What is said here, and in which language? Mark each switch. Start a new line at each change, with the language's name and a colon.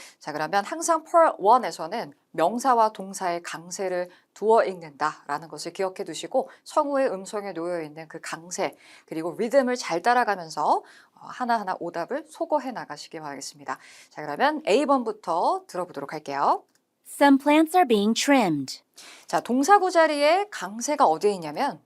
Korean: 자, 그러면 항상 Part 1에서는 명사와 동사의 강세를 두어 읽는다라는 것을 기억해 두시고 성우의 음성에 놓여 있는 그 강세 그리고 리듬을 잘 따라가면서 하나하나 오답을 소거해 나가시기 바라겠습니다. 자, 그러면 A번부터 들어보도록 할게요.
English: Some plants are being trimmed.
Korean: 자, 동사구 자리에 강세가 어디에 있냐면